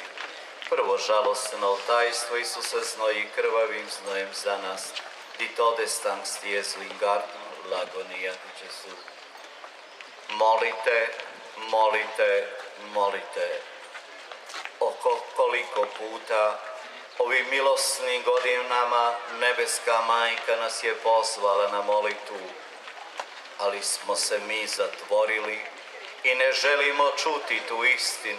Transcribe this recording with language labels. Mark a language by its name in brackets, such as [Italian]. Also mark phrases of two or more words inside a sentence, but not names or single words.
[Croatian] Prvo žalostno tajstvo Isuse znoji krvavim znojem za nas, [German] di todestans Jesu in garden [Italian] l'agonia di Gesù. [Croatian] Molite, molite, molite. Koliko puta ovim milosnim godinama nebeska majka nas je pozvala na molitvu, ali smo se mi zatvorili i ne želimo čuti tu istinu.